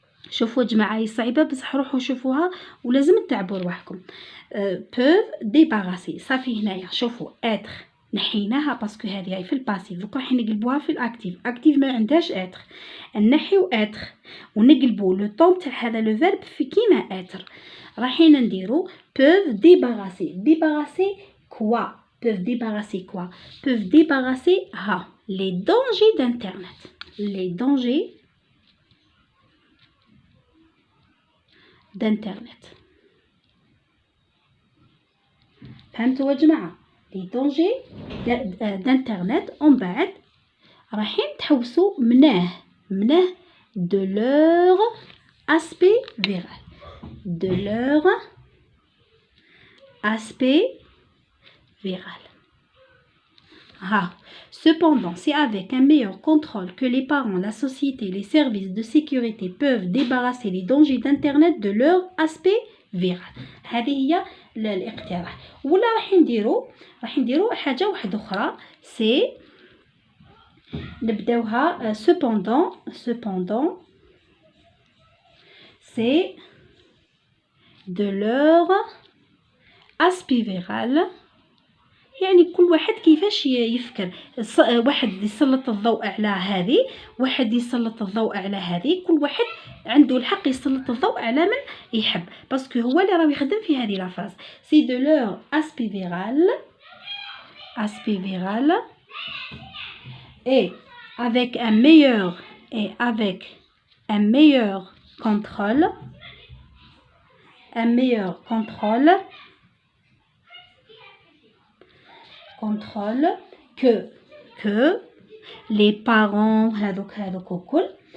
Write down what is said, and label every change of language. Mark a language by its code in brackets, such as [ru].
[ar] شوفوا يا جماعه هي صعيبه بصح روحوا شوفوها ولازم تتعبوا رواحكم. [fr] peuvent débarrasser [ar] صافي هنايا شوفوا اتر نحيناها باسكو هذه هي في الباسيف، دوك راح نقلبوها في الاكتيف. اكتيف ما عندهاش اتر، نحيو اتر ونقلبوا لو طون تاع هذا لو فيرب في كيما اتر. رايحين نديرو [fr] peuvent débarrasser quoi، peuvent débarrasser quoi، peuvent débarrasser les dangers d'internet، les dangers d'internet. [ar] فهمتوا يا جماعه؟ لي دونجي d'internet ومن بعد رايحين تحوسوا منه [fr] de leur aspect viral, de leur aspect viral. Cependant, c'est avec un meilleur contrôle que les parents, la société, les services de sécurité peuvent débarrasser les dangers d'internet de leur aspect viral. [ar] هذه هي الاقتراح. ولا راح نديرو حاجه واحده اخرى، سي نبداوها [fr] cependant c'est de leur aspect viral. [ar] يعني كل واحد كيفاش يفكر، واحد يسلط الضوء على هذه، واحد يسلط الضوء على هذه، كل واحد عنده الحق يسلط الضوء على من يحب، باسكو هو اللي راه يخدم في هذه لا فراز. [fr] سي دو لور اسبي فيرال et avec un meilleur contrôle que les parents [ar] هذوك الكل.